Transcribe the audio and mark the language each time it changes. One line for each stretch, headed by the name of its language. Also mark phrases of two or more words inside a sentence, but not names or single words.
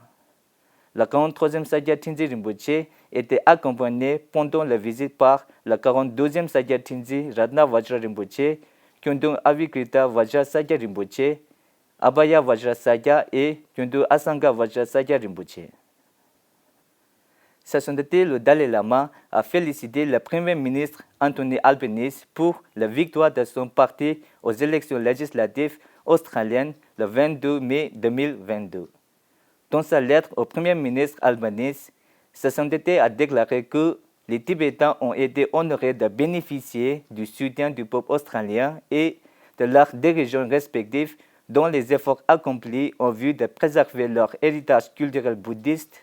French: Le 43e Sakya Tenzin Rinpoche était accompagné pendant la visite par le 42e Sakya Tenzin Radna Vajra Rinpoche, Kyuntu Avikrita Vajra Sakya Rinpoche, Abhaya Vajra Sakya et Kyuntu Asanga Vajra Sakya Rinpoche. Sa sainteté le Dalai Lama a félicité le Premier ministre Anthony Albanese pour la victoire de son parti aux élections législatives australiennes le 22 mai 2022. Dans sa lettre au Premier ministre Albanese, sa sainteté a déclaré que les Tibétains ont été honorés de bénéficier du soutien du peuple australien et de leurs dirigeants respectifs dans les efforts accomplis en vue de préserver leur héritage culturel bouddhiste.